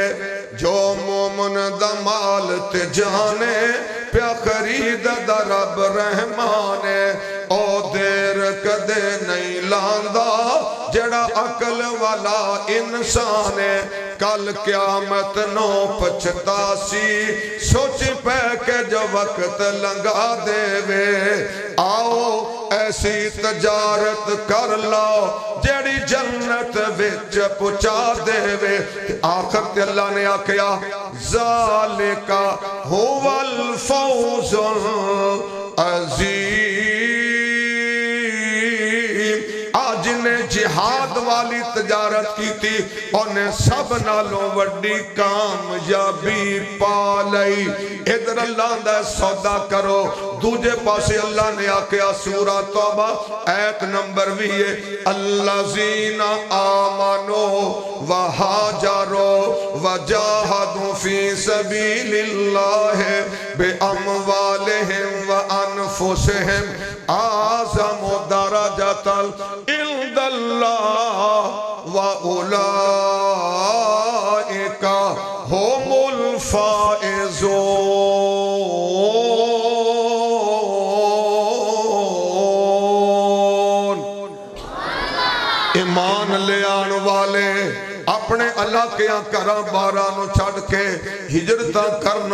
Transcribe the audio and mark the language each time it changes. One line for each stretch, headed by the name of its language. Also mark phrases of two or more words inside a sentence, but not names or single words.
Punjabi: جو مومن دا مال تے جانے پیا خریددا رب رحمانے، او دیر کدے نہیں لاندا جیہڑا عقل والا انسان اے، کل قیامت نوں پچھتاسی سوچ پے کے جو وقت لنگھا دیوے. آؤ ایسی تجارت کر لو جیہڑی جنت وچ پہنچا دیوے. آخر تے اللہ نے آکھیا
Arabic: ذلك هو الفوز العظيم,
Punjabi: اج نے جہاد والی تجارت کیتی سی، انہاں سب نالوں وڈی کامیابی پا لئی. ادھر اللہ دا سودا کرو، دوجے پاسے اللہ نے آکھیا سورہ توبہ آیت نمبر 20,
Arabic: الذين آمنوا وهاجروا وجاهدوا في سبيل الله بأموالهم وأنفسهم أعظم درجة عند الله وأولئك هم الفائزون.
Punjabi: ایمان لے آن والے اپنے علاقیاں گھر بارا چھڈ کے ہجرت کرن